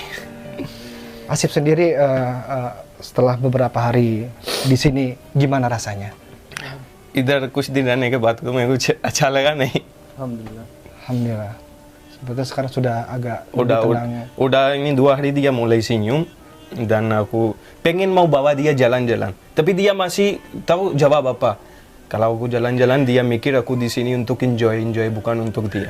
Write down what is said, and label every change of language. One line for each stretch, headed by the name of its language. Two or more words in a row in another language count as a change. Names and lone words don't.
Indonesian: Asif sendiri setelah beberapa hari di sini gimana rasanya?
Hindi: इधर कुछ दिन रहने के बाद को मेरे को अच्छा लगा नहीं.
Indonesian: Alhamdulillah. Sebetulnya sekarang sudah agak udah ini 2 hari dia mulai senyum dan aku pengen mau bawa dia jalan-jalan. Tapi dia masih tahu jawab apa. Kalau aku jalan-jalan, dia mikir aku di sini untuk enjoy bukan untuk dia.